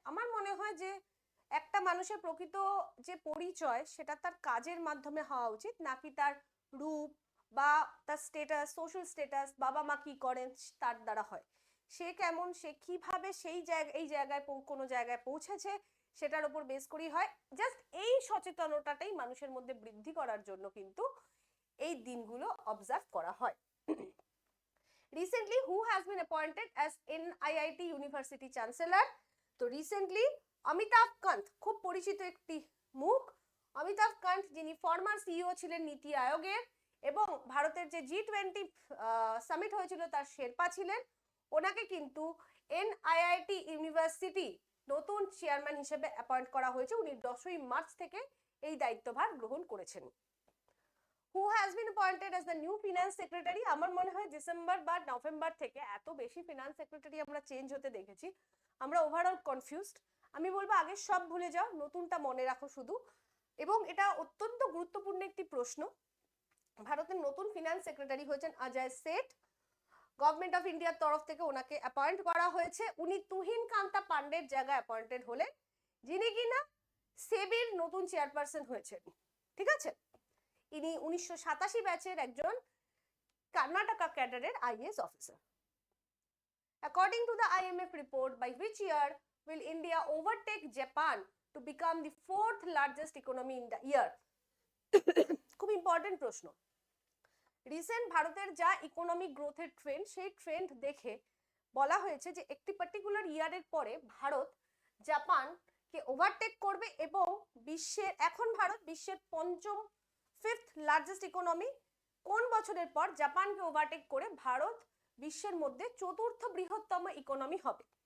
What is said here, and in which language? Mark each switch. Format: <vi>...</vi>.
<bn>আমার মনে হয় যে একটা মানুষের প্রকৃত যে পরিচয় সেটা তার কাজের মাধ্যমে হওয়া উচিত, নাকি তার রূপ বা তার স্ট্যাটাস, সোশ্যাল স্ট্যাটাস, বাবা মা কি করেন তার দ্বারা হয়। সে কেমন, সে কিভাবে এই জায়গায় কোনো জায়গায় পৌঁছেছে সেটার উপর বেস করেই হয়। জাস্ট এই সচেতনতাটাই মানুষের মধ্যে বৃদ্ধি করার জন্য কিন্তু এই দিনগুলো অবজার্ভ করা হয়।</bn> <en>Recently, who has been appointed as NIIT University Chancellor?</en> <bn>তো রিসেন্টলি অমিতাভ কান্ত, খুব পরিচিত একটি মুখ, অমিতাভ কান্ত যিনি ফর্মার সিইও ছিলেন নীতি আয়োগের এবং ভারতের যে G20 সামিট হয়েছিল তার শেরপা ছিলেন, ওনাকে কিন্তু NIIT ইউনিভার্সিটি নতুন চেয়ারম্যান হিসেবে অ্যাপয়েন্ট করা হয়েছে। উনি 10ই মার্চ থেকে এই দায়িত্বভার গ্রহণ করেছেন।</bn> <en>Who has been appointed as the new finance secretary?</en> <bn>আমার মনে হয় ডিসেম্বর বা নভেম্বর থেকে এত বেশি ফিনান্স সেক্রেটারি আমরা চেঞ্জ হতে দেখেছি, আমরা ওভারঅল কনফিউজড। আমি বলবো আগে সব ভুলে যাও, নতুনটা মনে রাখো শুধু। এবং এটা অত্যন্ত গুরুত্বপূর্ণ একটি প্রশ্ন। ভারতের নতুন ফিনান্স সেক্রেটারি হয়েছেন অজয় সেঠ। গভর্নমেন্ট অফ ইন্ডিয়ার তরফ থেকে ওনাকে অ্যাপয়েন্ট করা হয়েছে। উনি তুহিন কান্তা পান্ডের জায়গায় অ্যাপয়েন্টেড হলেন, যিনি কিনা সেবির নতুন চেয়ারপারসন হয়েছেন। ঠিক আছে, ইনি 1987 ব্যাচের একজন Karnataka ক্যাডারের IAS officer.</bn> <en>According to the IMF report, by which year will India overtake Japan to become the 4th largest economy in the year?</en> <bn>খুব ইম্পর্টেন্ট প্রশ্ন। রিসেন্ট ভারতের যা ইকোনমিক গ্রোথের ট্রেন্ড, সেই ট্রেন্ড দেখে বলা হয়েছে যে একটি পার্টিকুলার ইয়ারের পরে ভারত জাপানকে ওভারটেক করবে এবং বিশ্বের, এখন ভারত বিশ্বের পঞ্চম 5th লার্জেস্ট ইকোনমি, কোন বছরের পর জাপানকে ওভারটেক করে ভারত বিশ্বের মধ্যে 4র্থ বৃহত্তম ইকোনমি হবে?</bn>